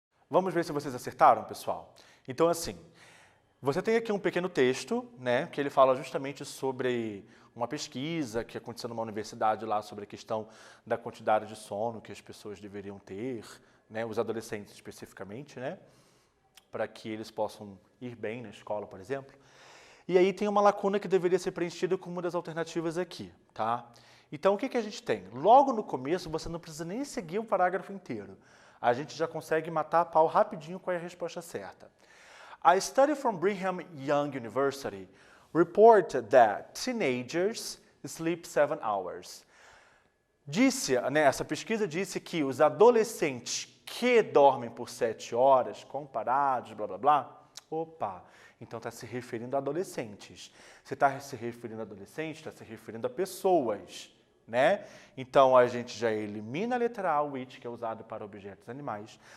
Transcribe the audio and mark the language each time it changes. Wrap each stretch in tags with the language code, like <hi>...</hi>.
<pt>Vamos ver se vocês acertaram, pessoal? Então, assim, você tem aqui um pequeno texto, né, que ele fala justamente sobre uma pesquisa que aconteceu numa universidade lá sobre a questão da quantidade de sono que as pessoas deveriam ter, né, os adolescentes especificamente, né, para que eles possam ir bem na escola, por exemplo. E aí tem uma lacuna que deveria ser preenchida com uma das alternativas aqui, tá? Então, o que a gente tem? Logo no começo, você não precisa nem seguir o parágrafo inteiro. A gente já consegue matar a pau rapidinho qual é a resposta certa.</pt> <en>A study from Brigham Young University reported that teenagers sleep 7 hours.</en> <pt>Essa pesquisa disse que os adolescentes que dormem por 7 horas, comparados, blá, blá, blá, opa, então está se referindo a adolescentes. Se está se referindo a adolescentes, está se referindo a pessoas, né? Então, a gente já elimina a letra A, which, que é usado para objetos animais.</pt>